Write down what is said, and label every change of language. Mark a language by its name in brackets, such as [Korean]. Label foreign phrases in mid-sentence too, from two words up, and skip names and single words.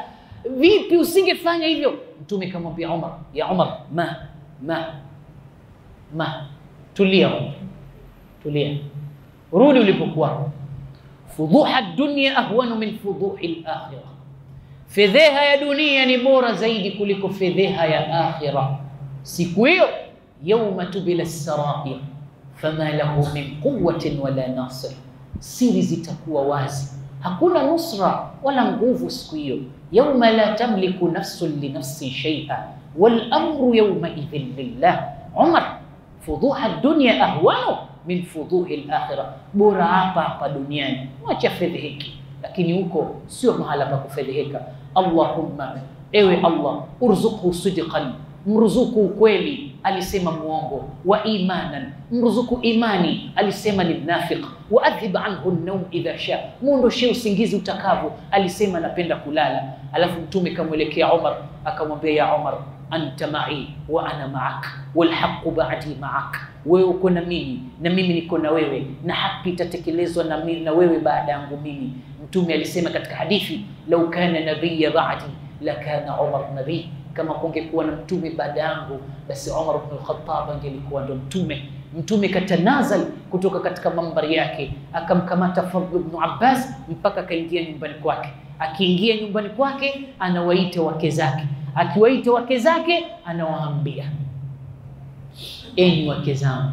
[Swahili] Vipi usingefanya hivyo? Mtume kamwambia Umar, ya Umar, tulia, rudi ulipokuwa. [Arabic] فضوح الدنيا أهون من فضوح الآخرة, [Swahili] fedheha ya dunia ni bora zaidi kuliko fedheha ya akhirah. Siku hiyo, [Arabic] يوم تبلى السرائر فما له من قوة ولا ناصر, [Swahili] siri zitakuwa wazi, hakuna nusra wala nguvu siku hiyo. [Arabic] يوم لا تملك نفس لنفس شيئا والأمر يومئذ لله. عمر فضوح الدنيا أهون من فضوح الآخرة, [Swahili] bora hapa duniani mwacha fedheheki, lakini huko sio mahala pa kufedheheka. Allahumma, ewe Allah, [Arabic] ارزقه صدقا, [Swahili] mruzuku ukweli, alisema muongo, [Arabic] وإيمانا, [Swahili] mruzuku imani, alisema ni mnafiq, [Arabic] وأذهب عنه النوم إذا شاء, [Swahili] muondoshe usingizi utakavyo, alisema napenda kulala. Alafu mtume kamwelekea Umar akamwambia, [Arabic] يا عمر أنت معي وأنا معك والحق بعدي معك, [Swahili] wewe uko na mimi na mimi niko na wewe, na haki itatekelezwa na wewe baada yangu mimi. Mtume alisema katika hadithi, [Arabic] لو كان نبي بعدي لكان عمر نبيا, [Swahili] kama kungekuwa na mtume baada yangu basi Umar ibn al-Khattab angelikuwa ndo mtume. Mtume katanazal kutoka katika mambari yake, akamkamata Fadl ibn Abbas mpaka kaingia nyumbani kwake. Akiingia nyumbani kwake, anawaita wake zake, akiwaita wake zake anawaambia, enyi wake zangu,